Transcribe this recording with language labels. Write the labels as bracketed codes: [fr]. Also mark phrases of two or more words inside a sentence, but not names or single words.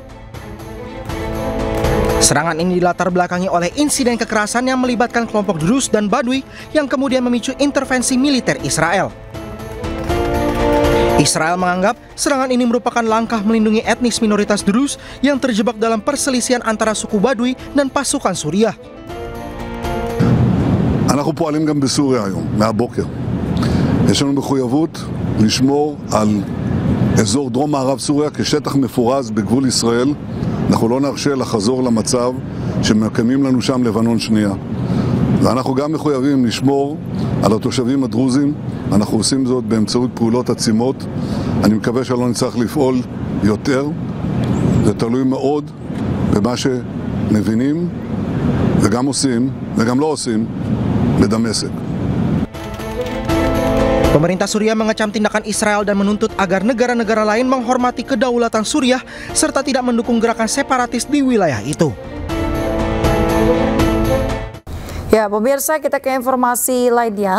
[id] Serangan ini dilatar belakangi oleh insiden kekerasan yang melibatkan kelompok Druze dan Badui yang kemudian memicu intervensi militer Israel. Israel menganggap serangan ini merupakan langkah melindungi etnis minoritas Druze yang terjebak dalam perselisihan antara suku Badui dan pasukan Suriah. [he] אנחנו פועלים גם בסוריה היום, מהבוקר. יש לנו מחויבות לשמור על אזור דרום מערב סוריה כשטח מפורז בגבול ישראל. אנחנו לא נרשה לחזור למצב שמקיימים לנו שם לבנון שנייה. ואנחנו גם מחויבים לשמור על התושבים הדרוזים. אנחנו עושים זאת באמצעות פעולות עצימות. אני מקווה שלא נצטרך לפעול יותר. זה תלוי מאוד במה שמבינים וגם עושים וגם לא עושים בדמשק. [id] Pemerintah Suriah mengecam tindakan Israel dan menuntut agar negara-negara lain menghormati kedaulatan Suriah serta tidak mendukung gerakan separatis di wilayah itu. Ya, pemirsa, kita ke informasi lainnya.